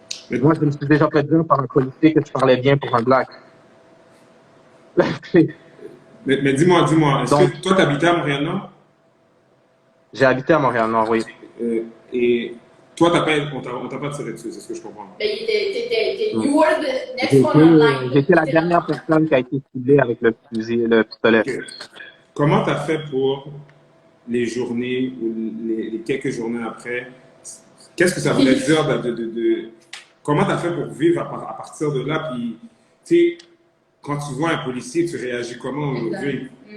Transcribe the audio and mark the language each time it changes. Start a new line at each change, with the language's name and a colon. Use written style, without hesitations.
French: Mais moi, je me suis déjà fait dire par un policier que je parlais bien pour un black. mais dis-moi, est-ce que toi, tu habitais à Montréal-Nord? J'ai habité à Montréal-Nord, oui. Et toi, on t'a pas tiré dessus, c'est ce que je comprends.
English: You were the next one online.
French: J'étais la dernière personne qui a été ciblée avec le pistolet. Okay. Comment tu as fait pour les journées ou les quelques journées après? Qu'est-ce que ça voulait dire comment tu as fait pour vivre à partir de là? Puis, tu sais, quand tu vois un policier, tu réagis comment aujourd'hui?